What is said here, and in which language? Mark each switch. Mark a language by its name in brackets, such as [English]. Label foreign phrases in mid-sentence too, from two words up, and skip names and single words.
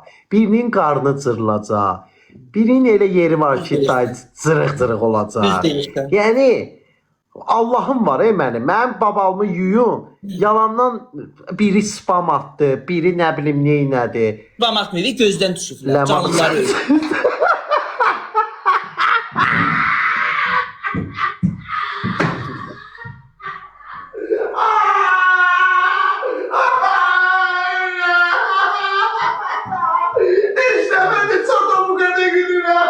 [Azerbaijani] Birinin qarnı cırılacaq. Birinin elə yeri var ki, cırıq-cırıq olacaq. Yəni Allah'ım var mənim. Mən babamı yuyum. Yalandan biri spam atdı, biri nə bilim neynədi. Spam atmıydı, gözdən düşüblər. Canlılar ölür. [Turkish] İşte ben de çok bu kadar gülüyorum.